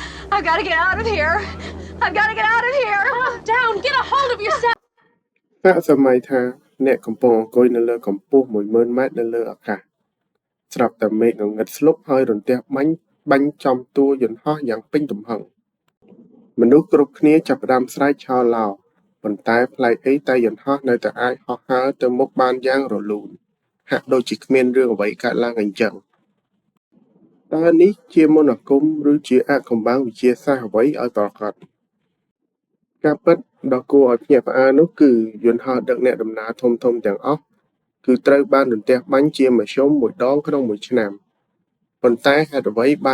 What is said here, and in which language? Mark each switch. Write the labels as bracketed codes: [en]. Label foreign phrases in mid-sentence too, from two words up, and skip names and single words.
[en] I've got to get out of here. I've got to get out of here. Calm down. Get a hold of yourself. [km] សាកសម័យថាអ្នកកំពុងអង្គុយនៅលើកម្ពស់ 10000 ម៉ែត្រនៅលើអាកាសស្រាប់តែមេឃងងឹតស្លុបហើយរន្ទះបាញ់ចំតួយន្តហោះយ៉ាង ពេញទំហឹងមនុស្សគ្រប់គ្នាចាប់ផ្ដើមស្រែកឆោឡោប៉ុន្តែប្លែកអីតែយន្តហោះនៅតែអាចហោះហើរទៅមុខបានយ៉ាងរលូនហាក់ដូចជាគ្មានរឿងអ្វីកើតឡើងអីចឹងតើនេះជាមន្តអាគមឬជាអាថ៌កំបាំងវិទ្យាសាស្ត្រអ្វីឲ្យប្រកបការពិតដ៏គួរឲ្យភ្ញាក់ផ្អើលនោះគឺយន្តហោះដឹកអ្នកដំណើរធំៗទាំងអស់គឺត្រូវបានរន្ទះបាញ់ជាមធ្យមមួយដងក្នុងមួយឆ្នាំប៉ុន្តែហេតុអ្វីបាន